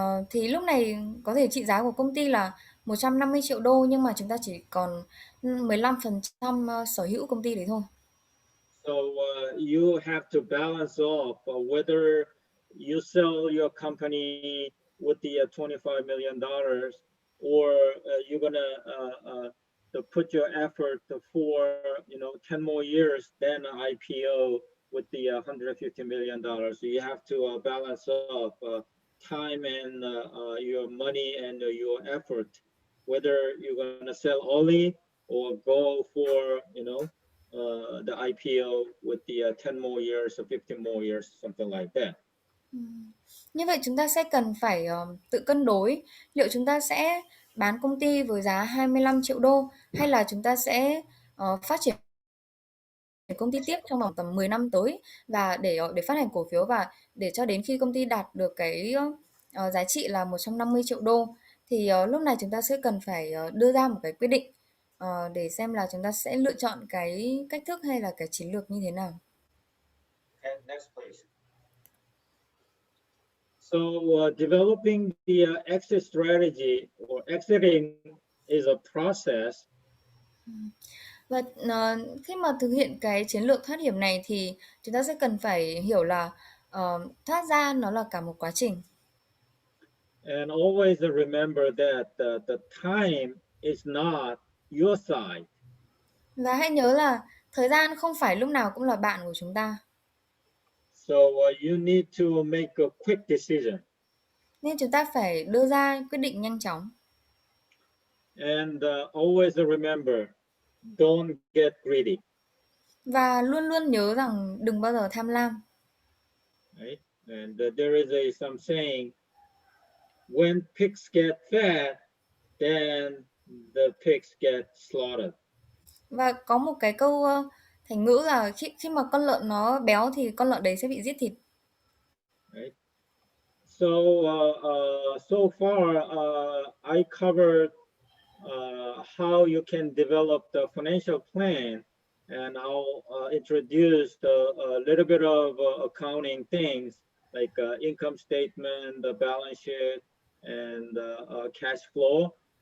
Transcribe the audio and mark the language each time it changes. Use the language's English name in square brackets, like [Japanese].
[Vietnamese] Thì lúc này có thể trị giá của công ty là 150 triệu đô, nhưng mà chúng ta chỉ còn 15% sở hữu công ty đấy thôi. [English] So you have to balance off whether you sell your company with the $25 million, or you're gonna to put your effort for 10 more years, then IPO with the $150 million. So you have to balance off time and your money and your effort, whether you're gonna sell only or go for the IPO with the 10 more years or 15 more years, something like that. [Vietnamese] Như vậy chúng ta sẽ cần phải tự cân đối liệu chúng ta sẽ bán công ty với giá 25 triệu đô hay là chúng ta sẽ phát triển công ty tiếp trong vòng tầm 10 năm tới, và để phát hành cổ phiếu, và để cho đến khi công ty đạt được cái giá trị là 150 triệu đô thì lúc này chúng ta sẽ cần phải đưa ra một cái quyết định để xem là chúng ta sẽ lựa chọn cái cách thức hay là cái chiến lược như thế nào. [English] Okay, next please. So developing the exit strategy or exiting is a process. [Vietnamese] Và khi mà thực hiện cái chiến lược thoát hiểm này thì chúng ta sẽ cần phải hiểu là thoát ra nó là cả một quá trình. [English] And always remember that the time is not your side. [Vietnamese] Và hãy nhớ là thời gian không phải lúc nào cũng là bạn của chúng ta. [English] So you need to make a quick decision. [Vietnamese] Nên chúng ta phải đưa ra quyết định nhanh chóng. [English] And always remember, don't get greedy. [Vietnamese] Và luôn luôn nhớ rằng đừng bao giờ tham lam. [English] Right? And there is some saying, when pigs get fat, then the pigs get slaughtered. [Vietnamese] Và có một cái câu thành ngữ là khi mà con lợn nó béo thì con lợn đấy sẽ bị giết thịt. [English] Right? So so far I covered how you can develop the financial plan, and I'll introduce a little bit of accounting things like income statement, the balance sheet, and cash flow.